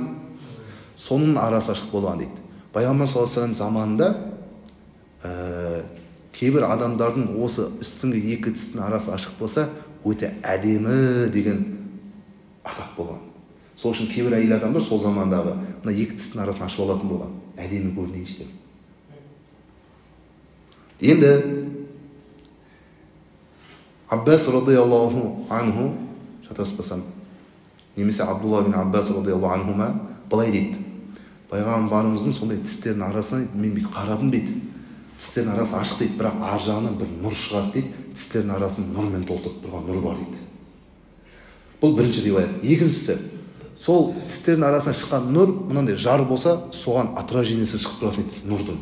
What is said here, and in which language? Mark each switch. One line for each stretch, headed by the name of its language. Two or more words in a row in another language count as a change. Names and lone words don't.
Kazakh: Соның арасы ашық болған дейді. Пайғамбар
Arabic: صلى الله عليه وسلم
Kazakh: заманында кейбір адамдардың осы үстіңгі екі тістің арасы ашық болса, өте әдемі деген атақ болған. Сол үшін кейбір әйел адамдар сол замандағы мына екі тістің арасын ашып алатын болған. Әдемі көрінейінші деп. Енді Аббас
Arabic: رضي الله عنه,
Kazakh: шатаспасам, немесе Абдулла бин Аббас
Arabic: رضي الله عنهما
Kazakh: былай дейді. Пайғамбарымыздың сондай тістерінің арасынан мен бүйтіп қарадым дейді. Тістерінің арасы ашық дейді, бірақ ар жағынан бір нұр шығады дейді. Тістерінің арасын нұрмен толтырып тұрған нұр бар дейді. Бұл бірінші риуаят. Екіншісі, сол тістерінің арасынан шыққан нұр мынандай жар болса, соған отражениесі шығып тұратын дейді, нұрдың.